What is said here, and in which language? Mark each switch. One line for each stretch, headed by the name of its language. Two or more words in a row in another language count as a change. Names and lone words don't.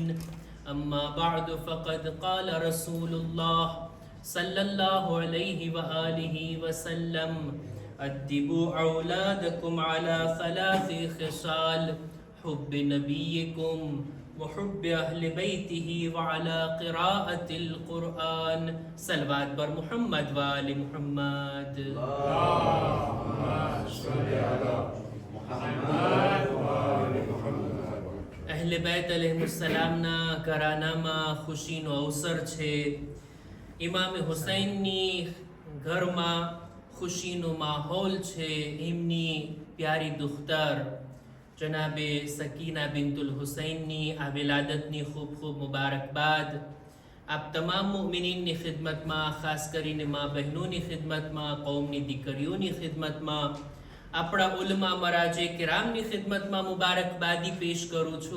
Arabic: أما بعد فقد قال رسول الله صلى الله عليه وآله وسلم: أدبوا أولادكم على ثلاث خصال: حب نبيكم وحب أهل بيته وعلى قراءة القرآن.
Persian: صلوات بر محمد وآل محمد.
Arabic: اللهم صل على محمد وآل محمد.
Gujarati: અહલે બેત અલૈહિસ્સલામના ઘરાનામાં ખુશીનો અવસર છે. ઇમામે હુસૈનની ઘરમાં ખુશીનો માહોલ છે. એમની પ્યારી દુખ્તર જનાબે સકીના બિન્તુલ હુસૈનની આ વિલાદતની ખૂબ ખૂબ મુબારકબાદ આપ તમામ મુમિનીનની ખિદમતમાં, ખાસ કરીને મા બહેનોની ખિદમતમાં, કૌમની દીકરીઓની ખિદમતમાં, આપણા ઉલમા મરાજે કિરામની ખિદમતમાં મુબારકબાદી પેશ કરું છું.